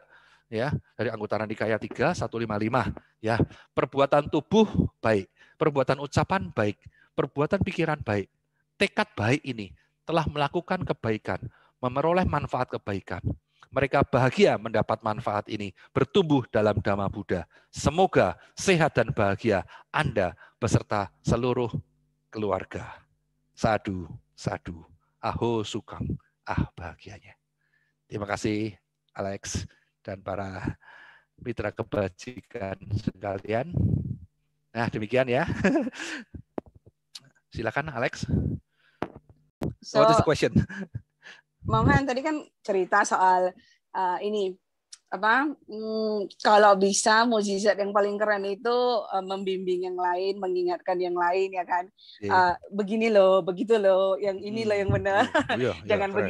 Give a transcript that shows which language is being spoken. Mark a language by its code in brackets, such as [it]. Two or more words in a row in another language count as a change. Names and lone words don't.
[id] Ya, dari Anggutara Nikaya 3, 155. Ya, perbuatan tubuh baik, perbuatan ucapan baik, perbuatan pikiran baik, tekad baik ini telah melakukan kebaikan, memperoleh manfaat kebaikan. Mereka bahagia mendapat manfaat ini, bertumbuh dalam Dhamma Buddha. Semoga sehat dan bahagia Anda beserta seluruh keluarga. [pi] Sadu, sadu, aho sukang, [id] bahagianya. Terima kasih Alex dan para mitra kebajikan sekalian. Nah, demikian ya. Silakan Alex. [en] So, What is the question? [id] Mama tadi kan cerita soal ini kalau bisa mukjizat yang paling keren itu membimbing yang lain, mengingatkan yang lain ya kan. Begini loh, begitu loh, yang ini loh yang benar. Jangan keren.